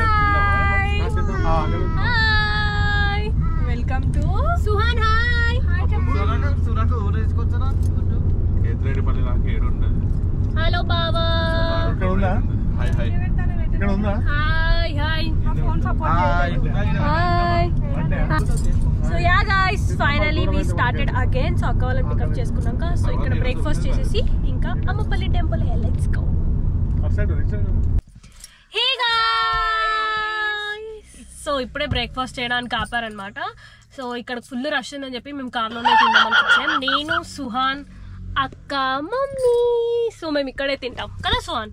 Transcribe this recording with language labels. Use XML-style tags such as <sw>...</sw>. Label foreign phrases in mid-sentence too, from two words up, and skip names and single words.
<en>Hi. Welcome to Suhan. Hi. Hello Baba. Hi. Hi. Hi. Hi. So yeah guys, finally we started again.</en> <te>So akka వాళ్ళని పికప్ చేసుకున్నాక సో ఇక్కడ బ్రేక్ఫాస్ట్ చేసేసి ఇంకా అమ్మపల్లి టెంపుల్</te> <en>let's go. hey guys, so</en> <te>ఇప్పుడే బ్రేక్ఫాస్ట్ చేయడానికి ఆపారనమాట. సో ఇక్కడ</te> <en>full rush</en> <te>ఉందని చెప్పి మేము కార్లోనే తిందామని వచ్చాం. నేను సుహాన్ అక్క మమ్మీ. సో మేము ఇక్కడే తింటాం కదా సుహాన్.</te>